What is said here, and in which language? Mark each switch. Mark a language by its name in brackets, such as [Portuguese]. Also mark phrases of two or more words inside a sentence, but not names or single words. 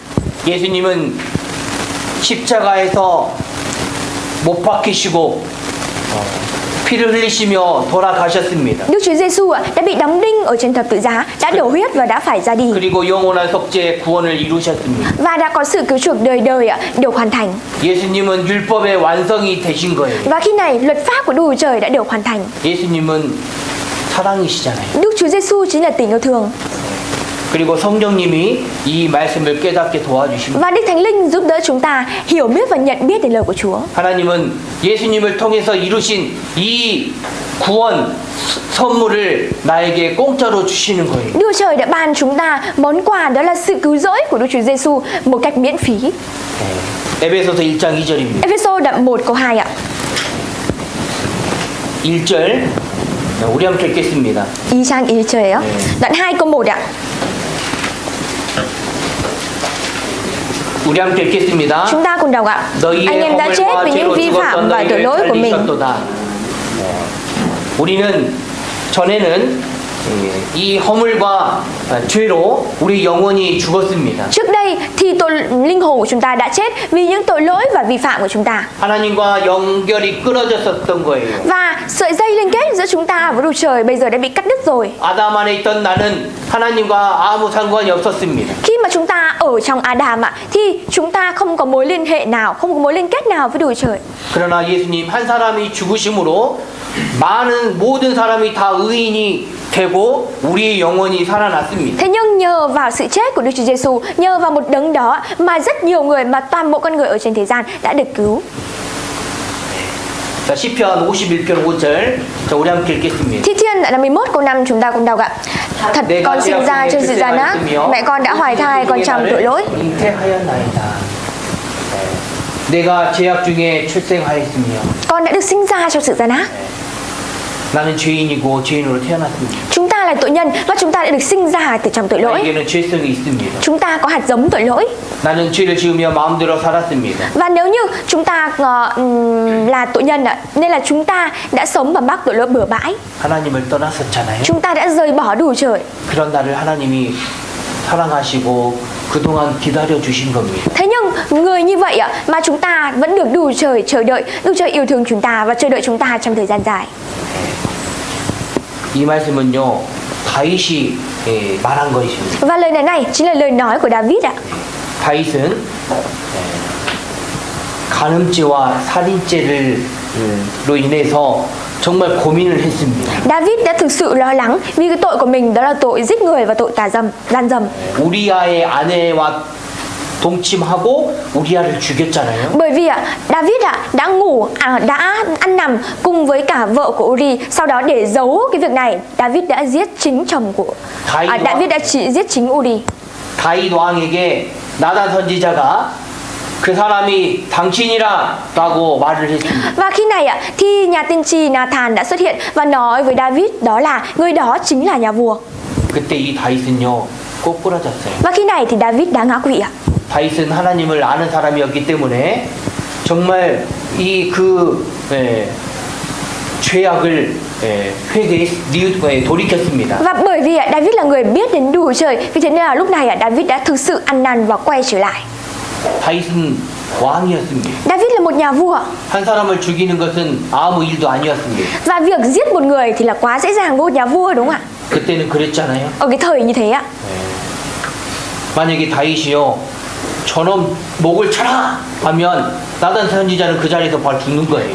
[Korean] 예수님은 십자가에서 못 박히시고 피를 흘리시며 돌아가셨습니다. [Vietnamese] Đức Chúa Giêsu đã bị đóng đinh ở trên thập tự giá, đã đổ huyết và đã phải ra đi. [Korean] 그리고 영원한 속죄의 구원을 이루셨습니다. [Vietnamese] Và đã có sự cứu chuộc đời đời được hoàn thành. [Korean] 예수님은 율법의 완성이 되신 거예요. [Vietnamese] Và khi này luật pháp của Đức Chúa Trời đã được hoàn thành. [Korean] 예수님은 사랑이시잖아요. [Vietnamese] Đức Chúa Giêsu chính là tình yêu thương. [Korean] 그리고 성령님이 이 말씀을 깨닫게 도와주십니다. [Vietnamese] Và Đức Thánh Linh giúp đỡ chúng ta hiểu biết và nhận biết đến lời của Chúa. [Korean] 하나님은 예수님을 통해서 이루신 이 구원 선물을 나에게 공짜로 주시는 거예요. [Vietnamese] Đức Trời đã ban chúng ta món quà, đó là sự cứu rỗi của Đức Chúa Giêsu một cách miễn phí. [Korean] 에베소서 1장 2절입니다. [Vietnamese] Ê-phê-sô đoạn 1 câu 2 ạ. [Korean] 1절 우리 함께 읽겠습니다. [Vietnamese] Ý trang ý trời á. Đoạn 2 câu 1 ạ. [Korean] 우리 함께 읽겠습니다. [Vietnamese] Chúng ta cùng đọc ạ. Anh em đã chết vì những vi phạm và tội lỗi của mình. [Korean] 우리는 전에는 이 허물과 죄로 우리 영혼이 죽었습니다. [Vietnamese] Trước đây thì linh hồn của chúng ta đã chết vì những tội lỗi và vi phạm của chúng ta. [Korean] 하나님과 연결이 끊어졌었던 거예요. [Vietnamese] Và sợi dây liên kết giữa chúng ta với Đức Trời bây giờ đã bị cắt đứt rồi. [Korean] 아담 안에 있던 나는 하나님과 아무 상관이 없었습니다. [Vietnamese] Khi mà chúng ta ở trong Adam thì chúng ta không có mối liên hệ nào, không có mối liên kết nào với Đức Trời. [Korean] 그러나 예수님 한 사람이 죽으심으로 모든 사람이 다 의인이 되고 우리의 영혼이 살아났습니다. [Vietnamese] Thế nhưng nhờ vào sự chết của Đức Chúa Giêsu, nhờ vào một đấng đó mà rất nhiều người, mà toàn bộ con người ở trên thế gian đã được cứu. [Korean] 자, 시편 51편 5절. 자, 우리 함께 읽겠습니다. [Vietnamese] Thi Thiên đoạn 51 câu 5 chúng ta cùng đọc ạ. Thật con sinh ra trong sự gian ác, mẹ con đã hoài thai con trong tội lỗi. [Korean] 잉태하였나이다. 내가 죄악 중에 출생하였으며 [Vietnamese] Con đã được sinh ra trong sự gian ác. [Korean] 나는 죄인이고 죄인으로 태어났습니다. [Vietnamese] Chúng ta là tội nhân và chúng ta đã được sinh ra từ trong tội lỗi. [Korean] 나에게는 죄성이 있습니다. [Vietnamese] Chúng ta có hạt giống tội lỗi. [Korean] 나는 죄를 지으며 마음대로 살았습니다. [Vietnamese] Và nếu như chúng ta là tội nhân nên là chúng ta đã sống và mắc tội lỗi bừa bãi. [Korean] 하나님을 떠났었잖아요. [Vietnamese] Chúng ta đã rời bỏ Đức Trời. [Korean] 그런 나를 하나님이 사랑하시고 그동안 기다려 주신 겁니다. [Vietnamese] Thế nhưng người như vậy mà chúng ta vẫn được Đức Trời chờ đợi. Đức Trời yêu thương chúng ta và chờ đợi chúng ta trong thời gian dài. [Korean] 이 말씀은요 다윗이 말한 것입니다. [Vietnamese] Và lời này chính là lời nói của David ạ. [Korean] 다윗은 간음죄와 살인죄로 인해서 정말 고민을 했습니다. [Vietnamese] David đã thực sự lo lắng vì cái tội của mình, đó là tội giết người và tội gian dâm. [Korean] 우리아의 아내와 동침하고 우리아를 죽였잖아요. [Vietnamese] Bởi vì David đã ăn nằm cùng với cả vợ của Uri. Sau đó để giấu cái việc này, David đã giết chính chồng của David đã giết chính Uri. [Korean] 다윗 왕에게 나단 선지자가 그 사람이 당신이라라고 말을 했습니다. [Vietnamese] Và khi này thì nhà tiên tri Nathan đã xuất hiện và nói với David đó là người đó chính là nhà vua. [Korean] 그때 이 다윗은요 꼬꾸라졌어요. [Vietnamese] Và khi này thì David đã ngã quỵ ạ. [Korean] 다윗은 하나님을 아는 사람이었기 때문에 정말 죄악을 돌이켰습니다. [Vietnamese] Và bởi vì David là người biết đến Đức Chúa Trời, vì thế nên là lúc này David đã thực sự ăn năn và quay trở lại. [Korean] 다윗은 왕이었습니다. [Vietnamese] David là một nhà vua [Korean] 한 사람을 죽이는 것은 아무 일도 아니었습니다. [Vietnamese] và việc giết một người thì là quá dễ dàng với một nhà vua, đúng không ạ? [Korean] 그때는 그랬잖아요. [Vietnamese] Ở cái thời như thế ạ. [Korean] 만약에 다윗이요, 저놈 목을 쳐라 하면 나단 선지자는 그 자리에서 바로 죽는 거예요.